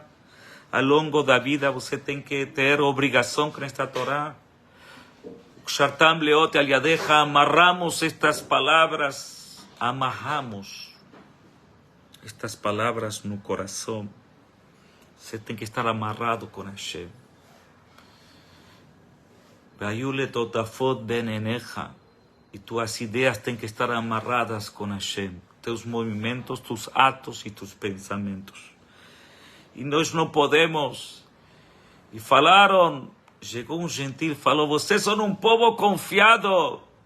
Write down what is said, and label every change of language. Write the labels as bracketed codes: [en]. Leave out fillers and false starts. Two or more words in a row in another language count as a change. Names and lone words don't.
[pt] Ao longo da vida você tem que ter obrigação com esta Torá. [he] קשרתם לאות על ידך, [pt] amarramos estas palavras, amarramos estas palavras no coração. Você tem que estar amarrado com Hashem. [he] והיו לטטפת בין עיניך. [pt] E tuas ideias têm que estar amarradas com Hashem. Teus movimentos, tus atos e tus pensamentos. E nós não podemos. E falaram, chegou um gentil, falou, vocês são um povo confiado.